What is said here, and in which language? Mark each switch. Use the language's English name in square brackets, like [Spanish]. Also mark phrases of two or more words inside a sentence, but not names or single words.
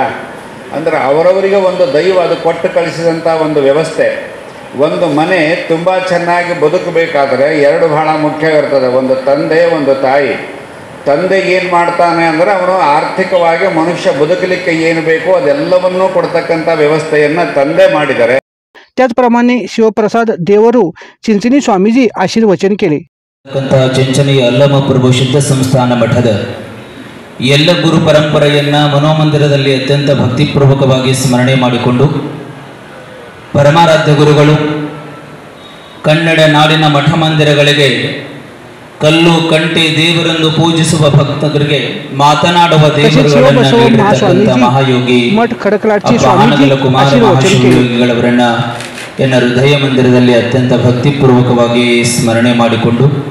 [Kannada] ಅಂದರೆ ಅವರವರಿಗೆ ಒಂದು ದೈವ ಅದು ಕೊಟ್ಟು ಕಳಿಸಿದಂಥ ಒಂದು ವ್ಯವಸ್ಥೆ. ಒಂದು ಮನೆ ತುಂಬ ಚೆನ್ನಾಗಿ ಬದುಕಬೇಕಾದ್ರೆ 2 ಬಹಳ ಮುಖ್ಯವಿರ್ತದೆ. ಒಂದು ತಂದೆ, ಒಂದು ತಾಯಿ. ತಂದೆಗೆ ಏನು ಮಾಡ್ತಾನೆ ಅಂದರೆ ಅವನು ಆರ್ಥಿಕವಾಗಿ ಮನುಷ್ಯ ಬದುಕಲಿಕ್ಕೆ ಏನು ಬೇಕೋ ಅದೆಲ್ಲವನ್ನೂ ಕೊಡ್ತಕ್ಕಂಥ ವ್ಯವಸ್ಥೆಯನ್ನು ತಂದೆ ಮಾಡಿದ್ದಾರೆ. [Marathi] त्याचप्रमाणे शिवप्रसाद देवरू चिंचणी स्वामीजी आशीर्वचन केले. [Kannada] ಚಿಂಚಣಿ ಅಲ್ಲಮಪ್ರಭು ಸಿದ್ಧ ಸಂಸ್ಥಾನ ಮಠದ ಎಲ್ಲ ಗುರು ಪರಂಪರೆಯನ್ನ ಮನೋಮಂದಿರದಲ್ಲಿ ಅತ್ಯಂತ ಭಕ್ತಿಪೂರ್ವಕವಾಗಿ ಸ್ಮರಣೆ ಮಾಡಿಕೊಂಡು ಪರಮಾರಾಧ್ಯ ಗುರುಗಳು ಕನ್ನಡ ನಾಡಿನ ಮಠ ಮಂದಿರಗಳಿಗೆ ಕಲ್ಲು ಕಂಟಿ ದೇವರನ್ನು ಪೂಜಿಸುವ ಭಕ್ತರಿಗೆ ಮಾತನಾಡುವ ದೇವರುಗಳನ್ನು ನೀಡಿರತಕ್ಕಂಥ ಮಹಾಯೋಗಿ ಹಾನಗಲ ಕುಮಾರ ಮಹಾಶಿವಯೋಗಿಗಳವರನ್ನ ಎನ್ನ ಹೃದಯ ಮಂದಿರದಲ್ಲಿ ಅತ್ಯಂತ ಭಕ್ತಿಪೂರ್ವಕವಾಗಿ ಸ್ಮರಣೆ ಮಾಡಿಕೊಂಡು